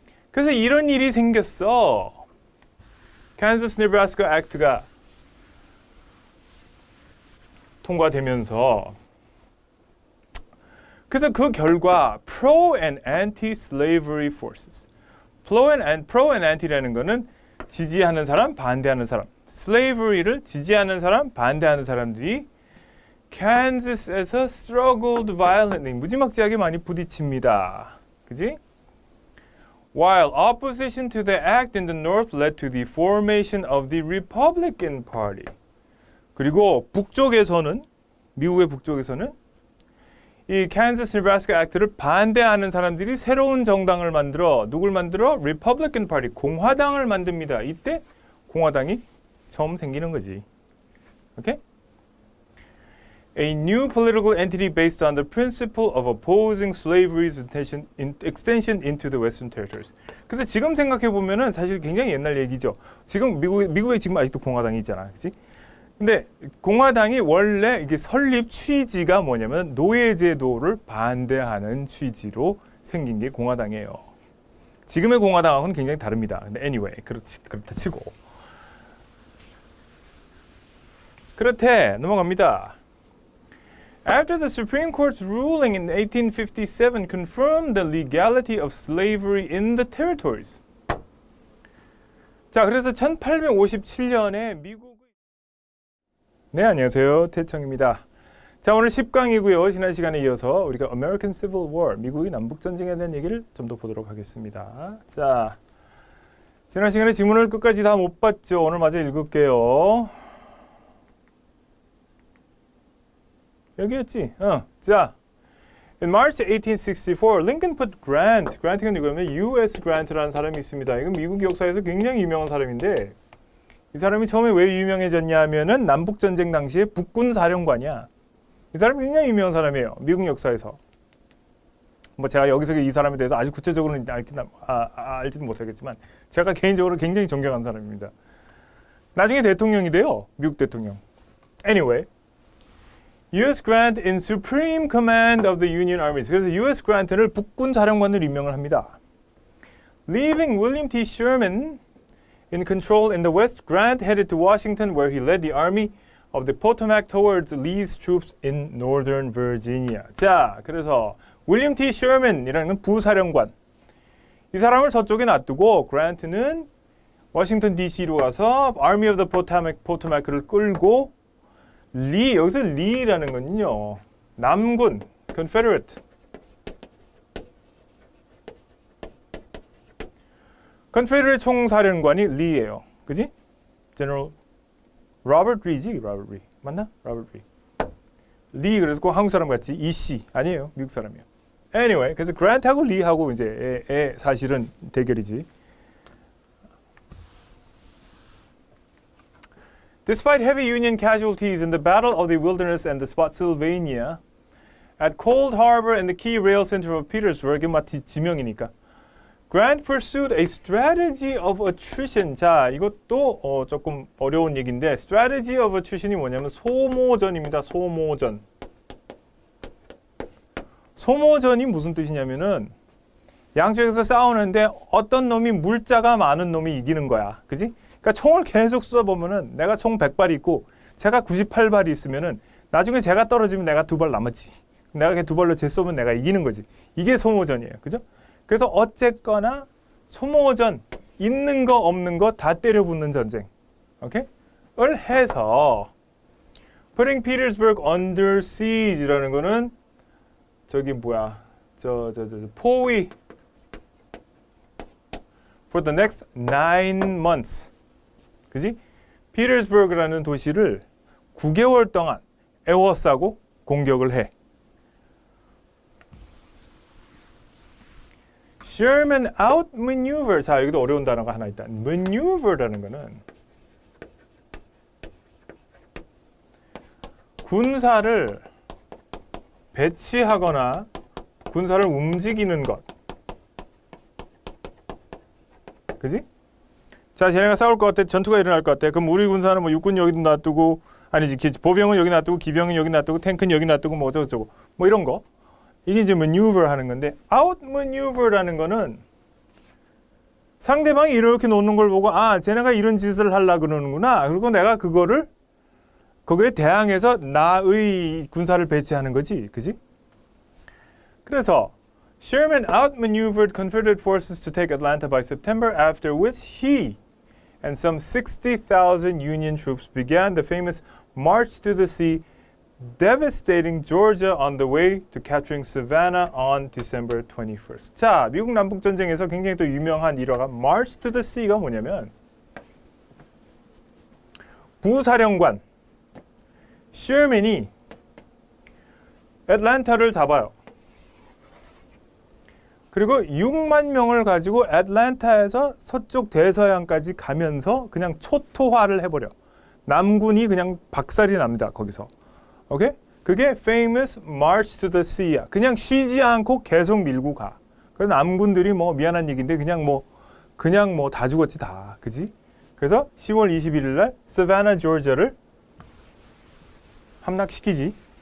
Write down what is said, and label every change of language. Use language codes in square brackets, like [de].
[ko] 그래서 이런 일이 생겼어. 캔자스 네브라스카 액트가 통과되면서 그래서 그 결과 [en] pro and anti-slavery forces, pro and anti [ko] 라는 거는 지지하는 사람, 반대하는 사람, slavery를 지지하는 사람, 반대하는 사람들이 캔자스에서 [en] struggled violently, [ko] 무지막지하게 많이 부딪힙니다. 그지? [en] While opposition to the act in the North led to the formation of the Republican Party. [ko] 그리고 북쪽에서는 미국의 북쪽에서는 이 캔자스 네브라스카 액트를 반대하는 사람들이 새로운 정당을 만들어 누굴 만들어? Republican Party, 공화당을 만듭니다. 이때 공화당이 처음 생기는 거지. 오케이? [en] A new political entity based on the principle of opposing slavery's extension into the Western territories. [ko] 그래서 지금 생각해 보면은 사실 굉장히 옛날 얘기죠. 지금 미국에 지금 아직도 공화당이 있잖아, 그렇지? 근데 공화당이 원래 이게 설립 취지가 뭐냐면 노예제도를 반대하는 취지로 생긴 게 공화당이에요. 지금의 공화당하고는 굉장히 다릅니다. 근데 anyway, 그렇다 치고. 그렇대, 넘어갑니다. [en] After the Supreme Court's ruling in 1857 confirmed the legality of slavery in the territories. [ko] 자, 그래서 1857년에 미국의 네, 안녕하세요. 태청입니다. 자, 오늘 10강이고요. 지난 시간에 이어서 우리가 American Civil War, 미국의 남북전쟁에 대한 얘기를 좀 더 보도록 하겠습니다. 자, 지난 시간에 지문을 끝까지 다 못 봤죠. 오늘 마저 읽을게요. 여기였지? [en] 자, in March 1864, Lincoln put Grant. [ko] Grant가 누구냐면 U.S. Grant라는 사람이 있습니다. 이건 미국 역사에서 굉장히 유명한 사람인데 이 사람이 처음에 왜 유명해졌냐 하면은 남북전쟁 당시에 북군 사령관이야. 이 사람이 굉장히 유명한 사람이에요. 미국 역사에서. 뭐 제가 여기서 이 사람에 대해서 아주 구체적으로는 알지는 못하겠지만 제가 개인적으로 굉장히 존경하는 사람입니다. 나중에 대통령이 돼요. 미국 대통령. Anyway, U.S. [en] Grant in Supreme Command of the Union Armies. [ko] 그래서 U.S. Grant를 북군 사령관으로 임명을 합니다. [en] Leaving William T. Sherman in control in the West, Grant headed to Washington where he led the Army of the Potomac towards Lee's troops in Northern Virginia. [ko] 자, 그래서 윌리엄 T. Sherman이라는 부사령관. 이 사람을 저쪽에 놔두고 그란트는 워싱턴 DC로 가서 Army of the Potomac를 끌고 리, 여기서 리라는 건요. 남군, Confederate. Confederate 총사령관이 리예요. 그지? General 로버트 리지? 로버트 리. 맞나? 로버트 리. 리 그래서 꼭 한국 사람 같지? 이씨 아니에요. 미국 사람이에요. Anyway, 그래서 그란트하고 리하고 이제 사실은 대결이지. [en] Despite heavy Union casualties in the Battle of the Wilderness and the Spotsylvania, at Cold Harbor and the key rail center of Petersburg, [ko] 마치 지명이니까. [en] Grant pursued a strategy of attrition. [ko] 자, 이것도 조금 어려운 얘기인데 [en] strategy of attrition [ko] 이 뭐냐면 소모전입니다. 소모전. 소모전이 무슨 뜻이냐면은 양쪽에서 싸우는데 어떤 놈이 물자가 많은 놈이 이기는 거야. 그지? 그러니까 총을 계속 쏘아보면은 내가 총 100발이 있고 제가 98발이 있으면은 나중에 제가 떨어지면 내가 2발 남았지. 내가 그 2발로 쟤 쏘면 내가 이기는 거지. 이게 소모전이에요. 그죠? 그래서 어쨌거나 소모전 있는 거 없는 거 다 때려붙는 전쟁. 오케이? 을 해서 [en] putting Petersburg under siege [ko] 라는 거는 저기 뭐야? [en] 포위 for the next 9 months. [ko] 그지? 피터스버그라는 도시를 9개월 동안 에워싸고 공격을 해. [en] Sherman outmaneuver. [ko] 자, 여기도 어려운 단어가 하나 있다. maneuver라는 거는 군사를 배치하거나 군사를 움직이는 것. 그지? 자, 쟤네가 싸울 것 같아. 전투가 일어날 것 같아. 그럼 우리 군사는 뭐 육군 여기 놔두고 아니지. 보병은 여기 놔두고 기병은 여기 놔두고 탱크는 여기 놔두고 뭐 어쩌고저쩌고. 뭐 이런 거. 이게 이제 maneuver 하는 건데 outmaneuver라는 거는 상대방이 이렇게 놓는 걸 보고 아, 쟤네가 이런 짓을 하려고 그러는구나. 그리고 내가 그거를 거기에 대항해서 나의 군사를 배치하는 거지. 그지? [en] 그래서 Sherman outmaneuvered Confederate forces to take Atlanta by September, after which he and some 60,000 Union troops began the famous March to the Sea, devastating Georgia on the way to capturing Savannah on December 21st. [ko] 자, 미국 남북전쟁에서 굉장히 또 유명한 일화가 March to the Sea가 뭐냐면 부사령관 Sherman이 애틀랜타를 잡아요. 그리고 6만 명을 가지고 애틀랜타에서 서쪽 대서양까지 가면서 그냥 초토화를 해버려. 남군이 그냥 박살이 납니다. 거기서. 오케이? 그게 famous March to the Sea야. 그냥 쉬지 않고 계속 밀고 가. 그래서 남군들이 뭐 미안한 얘기인데 그냥 뭐 다 죽었지 다. 그지? 그래서 10월 21일 날 Savannah, Georgia를 함락시키지.